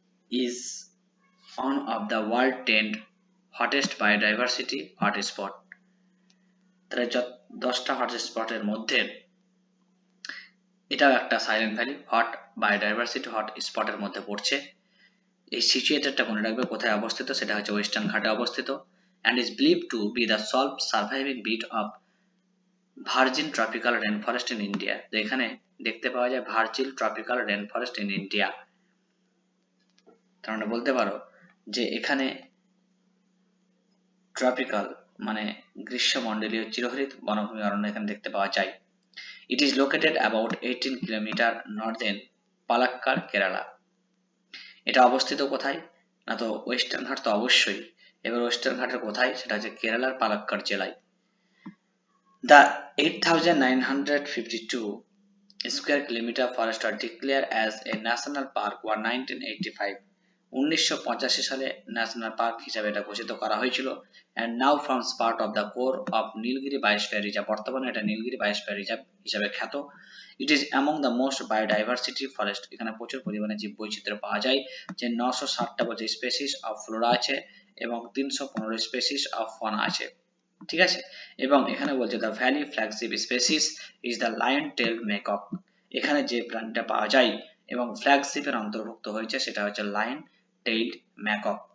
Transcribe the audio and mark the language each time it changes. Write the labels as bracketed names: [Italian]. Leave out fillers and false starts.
[English] Is one of the world 10 hottest biodiversity hotspot। [Bangla] তাহলে 10টা হটস্পটের মধ্যে এটাও একটা silent valley hot biodiversity hot স্পটের মধ্যে পড়ছে। এই সিচুয়েটেডটা মনে রাখবে কোথায় অবস্থিত, সেটা হচ্ছে ওয়েস্টার্ন ঘাটে অবস্থিত, [English] and is believed to be the sole surviving bit of virgin tropical rainforest in India। [Bangla] তো এখানে দেখতে পাওয়া যায় virgin tropical rainforest in India. তার মানে বলতে পারো যে এখানে ট্রপিক্যাল মানে গ্রীষ্মমণ্ডলীয় চিরহরিত বনভূমি অরণ্য এখানে দেখতে পাওয়া যায়। [English] It is located about 18 kilometre northern Palakkad, Kerala. [Bangla] এটা অবস্থিত কোথায়? না তো ওয়েস্টার্ন ঘাট তো অবশ্যই, এবার ওয়েস্টার্ন ঘাটের কোথায় সেটা হচ্ছে কেরালার পালাক্কাড় জেলায়। [English] The 8,952 square kilometer forest are declared as a national park were 1985। [Bangla] 1985 সালে ন্যাশনাল পার্ক হিসাবে এটা ঘোষিত করা হয়েছিল। [English] and now forms part of the core of Nilgiri biosphere reserve. [Bangla] বর্তমানে এটা নীলগিরি বায়োস্ফিয়ার রিজার্ভ হিসাবে খ্যাত। [English] it is among the most biodiversity forest। [Bangla] এখানে প্রচুর পরিমাণে জীববৈচিত্র্য পাওয়া যায়, যে 960টা বছর স্পেসিস অফ ফ্লোরা আছে এবং 315 স্পেসিস অফ ফনা আছে। ঠিক আছে, এবং এখানে বলছে [English] The valley flagship species is the lion tail macaque. [Bangla] এখানে যে প্রাণীটা পাওয়া যায় এবং ফ্ল্যাগশিপের অন্তর্ভুক্ত হয়েছে সেটা হচ্ছে লায়ন টেইলড ম্যাকক।